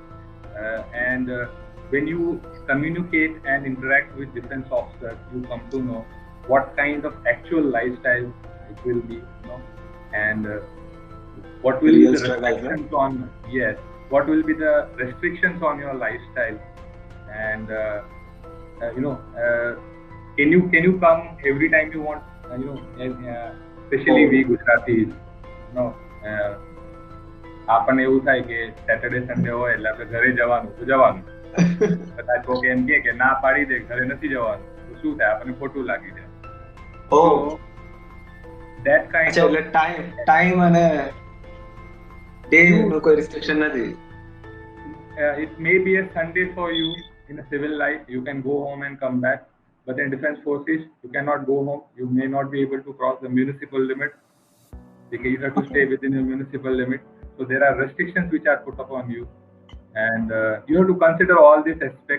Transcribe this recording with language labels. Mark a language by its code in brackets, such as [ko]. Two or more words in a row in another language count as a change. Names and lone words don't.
[en] And when you communicate and interact with defense officers, you come to know what kind of actual lifestyle it will be, and what will be the restrictions on, yes, what will be the restrictions on your lifestyle, and can you come every time you want, especially we Gujaratis, [gu] આપણને એવું થાય કે [en] Saturday Sunday [gu] હોય એટલે આપણે ઘરે જવાનું તો જવાનું, બધા લોકો એમ કે ના પાડી દે ઘરે નથી જવાનું તો શું થાય, આપણને ખોટું લાગી જાય. [en] That kind of [gu] time અને day નો કોઈ restriction નથી. [en] It may be a Sunday for you in a civil life, you can go home and come back, but in defense forces you cannot go home, you may not be able to cross the municipal limit because you have to stay within the municipal limit. So there are restrictions which are put upon you, and you have to consider all these aspects.